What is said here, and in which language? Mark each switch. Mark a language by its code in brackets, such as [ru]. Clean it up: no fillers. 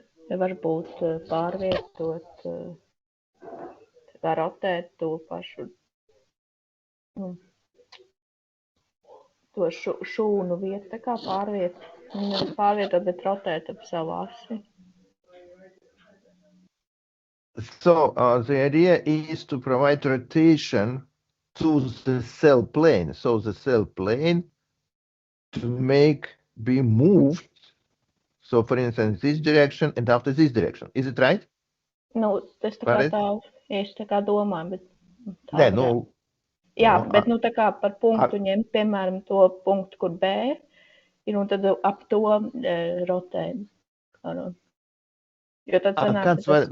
[lv] Varbūt pārvietot, tā rotēt to pašu, to šūnu vietu, tā kā nevis pārvietot, bet rotēt ap savu asi. [en] So the idea is to provide rotation to the cell plane. So the cell plane to be moved. So for instance, this direction and after this direction. Is it right? [lv] Nu, tas tā kā es tā kā domāju, bet tā Nē, nu, jā, bet nu tā kā par punktu ņemt, piemēram, to punktu, kur B ir, un tad ap to rotēt. Jo tad sanāk,